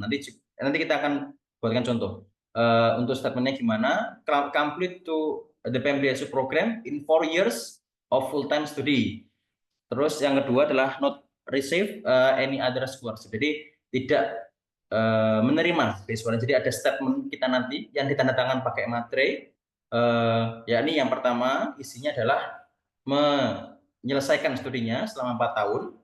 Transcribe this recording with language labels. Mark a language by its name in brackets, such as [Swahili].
[Indonesian] Nanti kita akan buatkan contoh. Untuk statementnya gimana? [English] Complete to the PMDSU program in 4 years of full-time study. [Indonesian] Terus yang kedua adalah [English] not receive any other scholarship. [Indonesian] Jadi tidak menerima beasiswa. Jadi ada statement kita nanti yang ditandatangan pakai materai. Yakni yang pertama isinya adalah menyelesaikan studinya selama 4 tahun.